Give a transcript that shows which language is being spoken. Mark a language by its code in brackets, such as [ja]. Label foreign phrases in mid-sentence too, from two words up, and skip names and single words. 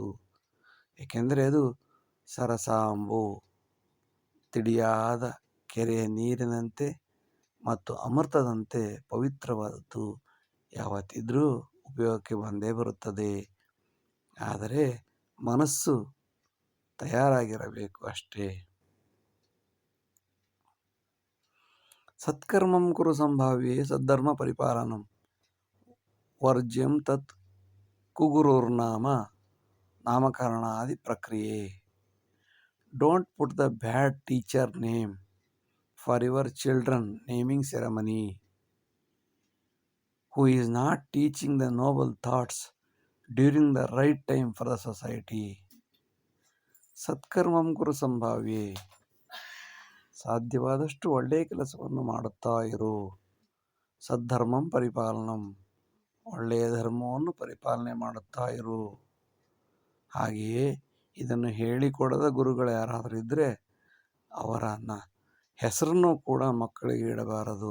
[kn] ಏಕೆಂದರೆ ಅದು ಸರಸಾಂಬು, ತಿಳಿಯಾದ ಕೆರೆಯ ನೀರಿನಂತೆ ಮತ್ತು ಅಮೃತದಂತೆ ಪವಿತ್ರವಾದದ್ದು. ಯಾವತ್ತಿದ್ರೂ ಉಪಯೋಗಕ್ಕೆ ಬಂದೇ ಬರುತ್ತದೆ. ಆದರೆ ಮನಸ್ಸು ತಯಾರಾಗಿರಬೇಕು ಅಷ್ಟೇ. [sa] ಸತ್ಕರ್ಮಂ ಕುರು ಸಂಭಾವ್ಯೆ ಸದ್ಧರ್ಮ ಪರಿಪಾಲನಂ ವರ್ಜ್ಯಂ ತತ್ ಕುಗುರುರ್ನಾಮ ನಾಮಕರಣಾದಿ ಪ್ರಕ್ರಿಯೆ. [en] don't put the bad teacher name for your children naming ceremony, who is not teaching the noble thoughts during the right time for the society. [sa] ಸತ್ಕರ್ಮಂ ಕುರು ಸಂಭಾವ್ಯೆ, [kn] ಸಾಧ್ಯವಾದಷ್ಟು ಒಳ್ಳೆಯ ಕೆಲಸವನ್ನು ಮಾಡುತ್ತಾ ಇರು. [sa] ಸದ್ಧರ್ಮಂ ಪರಿಪಾಲನಂ, [kn] ಒಳ್ಳೆಯ ಧರ್ಮವನ್ನು ಪರಿಪಾಲನೆ ಮಾಡುತ್ತಾ ಇರು. ಹಾಗೆಯೇ ಇದನ್ನು ಹೇಳಿಕೊಡದ ಗುರುಗಳು ಯಾರಾದರೂ ಇದ್ದರೆ ಅವರನ್ನ ಹೆಸರನ್ನು ಕೂಡ ಮಕ್ಕಳಿಗೆ ಇಡಬಾರದು.